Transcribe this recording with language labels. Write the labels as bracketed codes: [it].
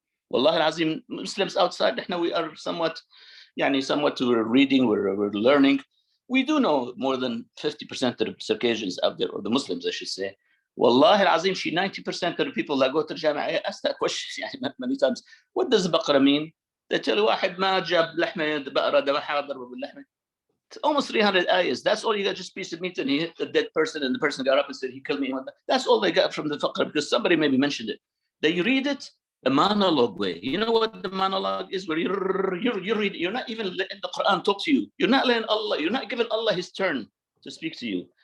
[ar] Wallahi al-Azim, [en] Muslims outside, we are somewhat we're reading, we're learning. We do know more than 50% of the Circassians out there, or the Muslims, I should say. [ar] Wallahi al-Azim, [en] 90% of the people that go to Jama'ah, I ask that question many times. What does Baqarah mean? [ar] They tell you, واحد ما جاب لحمة بقرة ذبحها ضربه باللحمة. [en] It's almost 300 ayahs. That's all you got, just a piece of meat, and he hit the dead person, and the person got up and said, he killed me. That's all they got from the Baqarah, because somebody maybe mentioned it. They read it a monologue way. You know what the monologue is? Where you read, you're not even letting the Quran talk to you. You're not letting Allah, you're not giving Allah his turn to speak to you.